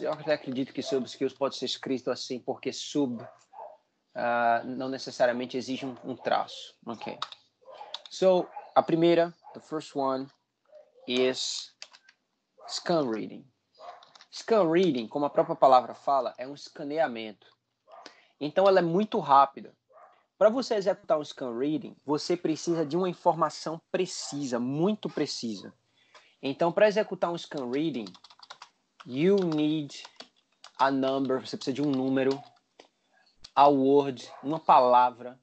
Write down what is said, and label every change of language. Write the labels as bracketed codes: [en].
[pt] Eu até acredito que sub skills pode ser escrito assim porque sub não necessariamente exige um traço. Ok. [en] So [pt] a primeira, [en] the first one is scan reading. [pt] Scan reading, como a própria palavra fala, é um escaneamento. Então ela é muito rápida. Para você executar um scan reading, você precisa de uma informação precisa, muito precisa. Então, para executar um scan reading, [en] you need a number, [pt] você precisa de um número, [en] a word, [pt] uma palavra.